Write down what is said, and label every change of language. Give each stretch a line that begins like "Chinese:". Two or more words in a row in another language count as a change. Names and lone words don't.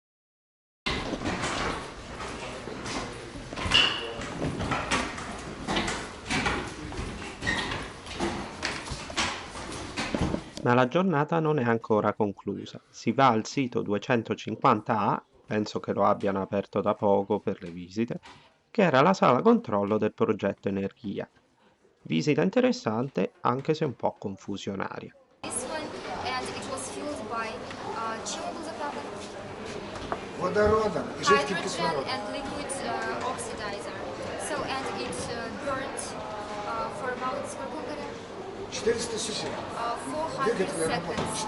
Italian: Ma la giornata non è ancora conclusa. Si va al sito 250A, penso che lo abbiano aperto da poco per le visite, che era la sala controllo del progetto Energia. Visita interessante, anche se un po' confusionaria.
Russian: Водородом и жидким кислородом. Четыреста секунд.
English: 400 seconds.